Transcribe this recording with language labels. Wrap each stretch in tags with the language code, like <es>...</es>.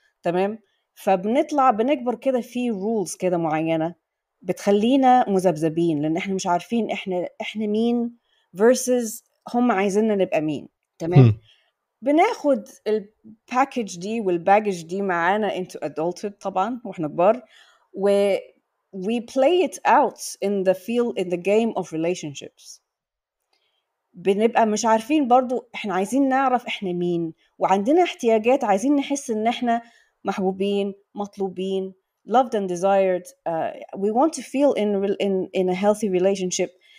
<ar>تمام. فبنطلع بنكبر كده في رولز كده معينة بتخلينا مذبذبين، لان احنا مش عارفين احنا مين</ar> <en>versus</en> <ar>هم عايزيننا نبقى مين. تمام. بناخد الباكج دي والباجج دي معانا</ar> <en>into adulthood</en> <ar>طبعا واحنا كبار،</ar> <en>we play it out in the game of relationships.</en> <ar>بنبقى مش عارفين برضو احنا عايزين نعرف احنا مين، وعندنا احتياجات عايزين نحس ان احنا محبوبين مطلوبين</ar> <en>loved and desired. We want to feel in a healthy relationship.</en>